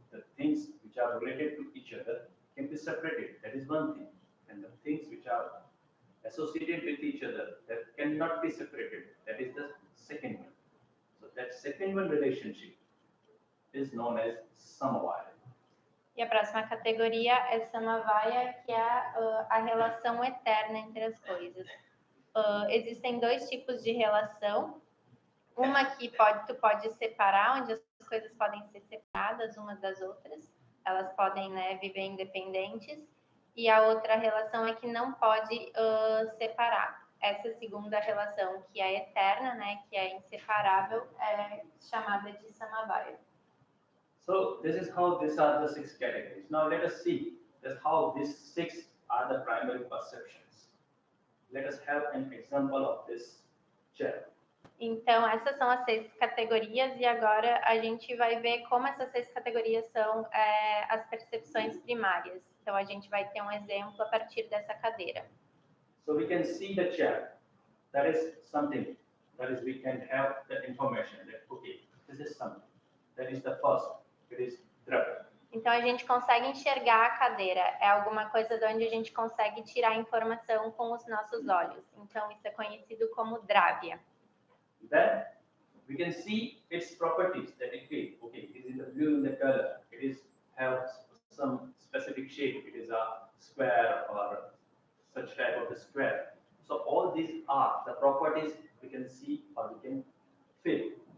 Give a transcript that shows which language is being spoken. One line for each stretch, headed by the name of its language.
English: The things which are related to each other can be separated. That is one thing. And the things which are associated with each other that cannot be separated. That is the second one. So that second one relationship is known as Samavaya.
Portuguese: E a próxima categoria é Samavaya, que é a relação eterna entre as coisas. Existem dois tipos de relação. Uma que tu pode separar, onde as coisas podem ser separadas umas das outras. Elas podem, né, viver independentes. E a outra relação é que não pode separar. Essa segunda relação, que é eterna, né, que é inseparável, é chamada de Samavaya.
English: So this is how these are the six categories. Now let us see just how these six are the primary perceptions. Let us have an example of this chair.
Portuguese: Então, essas são as 6 categorias e agora a gente vai ver como essas 6 categorias são as percepções primárias. Então, a gente vai ter um exemplo a partir dessa cadeira.
English: So we can see the chair. That is something. That is, we can have the information that, okay, this is something. That is the first. It is Dravya.
Portuguese: Então, a gente consegue enxergar a cadeira. É alguma coisa de onde a gente consegue tirar informação com os nossos olhos. Então, isso é conhecido como Dravya.
English: Then we can see its properties. That okay, it is in the blue in the color. It is have some specific shape. It is a square or such type of a square. So all these are the properties we can see or we can feel.